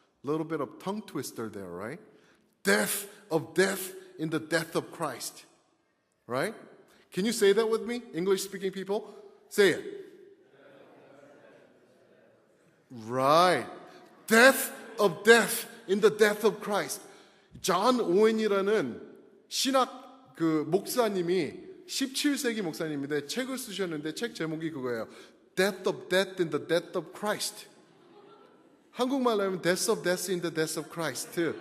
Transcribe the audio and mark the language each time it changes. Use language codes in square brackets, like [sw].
[en] A little bit of tongue twister there, right? Death of Death in the Death of Christ. Right? Can you say that with me, English-speaking people? Say it. Right. Death of Death in the Death of Christ. [ko] 존 오웬이라는 신학 그 목사님이 17세기 목사님인데 책을 쓰셨는데 책 제목이 그거예요. [en] Death of Death in the Death of Christ. [ko] 한국말로 하면 [en] Death of Death in the Death of Christ.